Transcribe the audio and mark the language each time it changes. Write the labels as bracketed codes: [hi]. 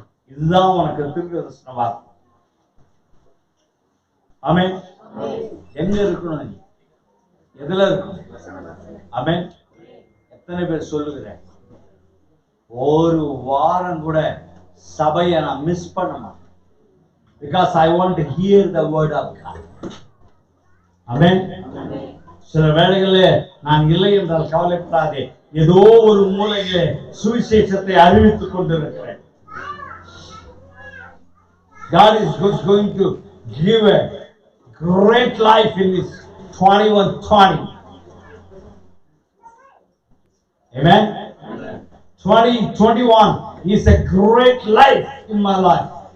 [ta] இதுதான் உனக்கு தீர்க்கதரிசன வார்த்தை. ஆமென். எங்க இருக்கணும்? நீ எதுல இருக்கணும்? ஆமென். எத்தனை பேர் சொல்லுகிறேன்? ஒரு வாரம் கூட சபையை நான் மிஸ் பண்ண மாட்டேன். [en] Because I want to hear the word of God. [ta] ஆமென். சில வேளைகளில் நான் இல்லை என்றால் கவலைப்படாதே. ஏதோ ஒரு மூலையிலே சுவிசேஷத்தை அறிவித்துக் கொண்டிருக்கிறேன். [en] God is going to give a great life in this 2120. Amen. 2021 is a great life in my life.